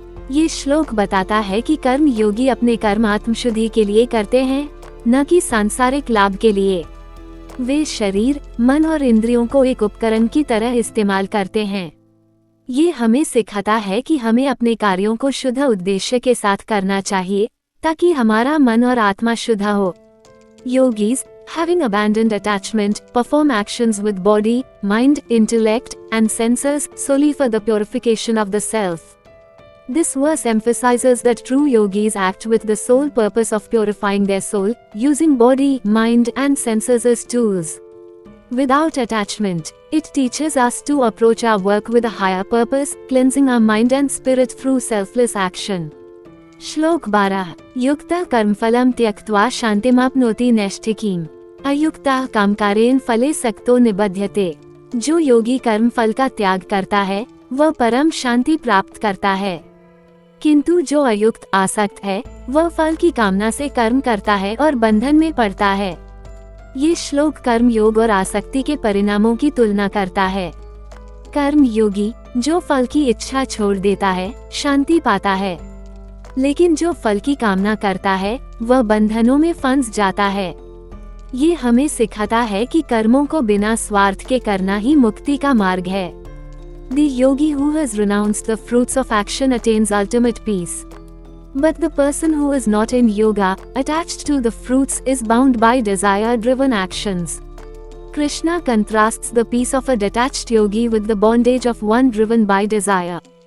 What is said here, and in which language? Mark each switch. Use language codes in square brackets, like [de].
[hi] ये श्लोक बताता है कि कर्म योगी अपने कर्म आत्मशुद्धि के लिए करते हैं, न कि सांसारिक लाभ के लिए। वे शरीर, मन और इंद्रियों को एक उपकरण की तरह इस्तेमाल करते हैं। ये हमें सिखाता है कि हमें अपने कार्यों को शुद्ध उद्देश्य के साथ करना चाहिए, ताकि हमारा मन और आत्मा शुद्ध हो। [en] Yogis, having abandoned attachment, perform actions with body, mind, intellect, and senses solely for the purification of the self. This verse emphasizes that true yogis act with the sole purpose of purifying their soul, using body, mind, and senses as tools. Without attachment, it teaches us to approach our work with a higher purpose, cleansing our mind and spirit through selfless action. [hi] श्लोक 12। [sa] युक्तः कर्मफलं त्यक्त्वा शान्तिमाप्नोति नैष्ठिकीम् अयुक्तः कामकारेण फले सक्तो निबध्यते। [hi] जो योगी कर्म फल का त्याग करता है, वह परम शांति प्राप्त करता है। किंतु जो अयुक्त आसक्त है, वह फल की कामना से कर्म करता है और बंधन में पड़ता है। ये श्लोक कर्म योग और आसक्ति के परिणामों की तुलना करता है। कर्म योगी, जो फल की इच्छा छोड़ देता है, शांति पाता है। लेकिन जो फल की कामना करता है, वह बंधनों में फंस जाता है। ये हमें सिखाता है कि कर्मों को बिना स्वार्थ के करना ही मुक्ति का मार्ग है। [en] The yogi who has renounced the fruits of action attains ultimate peace. But the person who is not in yoga, attached to the fruits, is bound by desire-driven actions. Krishna contrasts the peace of a detached yogi with the bondage of one driven by desire.